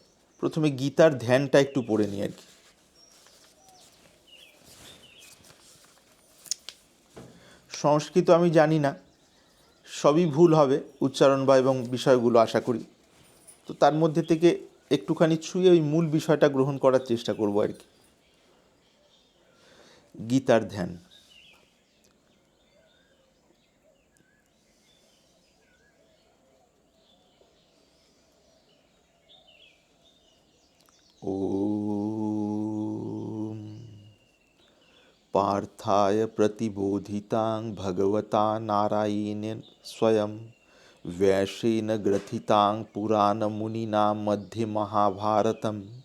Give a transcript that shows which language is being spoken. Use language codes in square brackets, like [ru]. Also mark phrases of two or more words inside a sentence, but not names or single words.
[bn] প্রথমে গীতার ধ্যানটা একটু পড়ে নিই আর কি। সংস্কৃত আমি জানি না, সবই ভুল হবে উচ্চারণ বা এবং বিষয়গুলো আশা করি। তো তার মধ্যে থেকে একটুখানি ছুঁয়ে ওই মূল বিষয়টা গ্রহণ করার চেষ্টা করব আর কি। গীতার ধ্যান। [sa] ওম पार्थाय प्रतिबोधितां भगवता नारायणेन स्वयं व्यासेन ग्रथितां पुराणमुनिना मध्ये महाभारतम्